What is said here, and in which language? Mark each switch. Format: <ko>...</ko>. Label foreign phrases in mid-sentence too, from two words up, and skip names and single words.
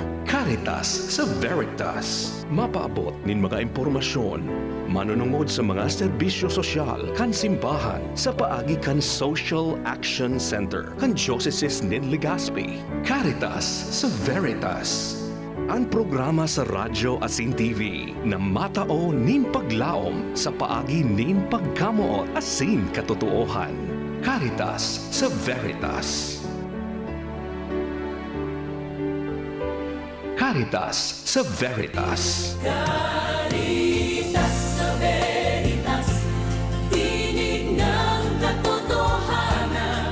<bik>Caritas sa Veritas, mapaabot nin mga impormasyon, manunungod sa mga serbisyo sosyal kan simbahan sa paagi kan Social Action Center kan Diocese nin Legazpi. Caritas sa Veritas, ang programa sa radyo asin TV na matao nin paglaom sa paagi nin pagkamuot asin katotohan. Caritas sa Veritas. Caritas sa Veritas.</bik> <tl>Caritas sa Veritas, tinig ng katotohanan.</tl>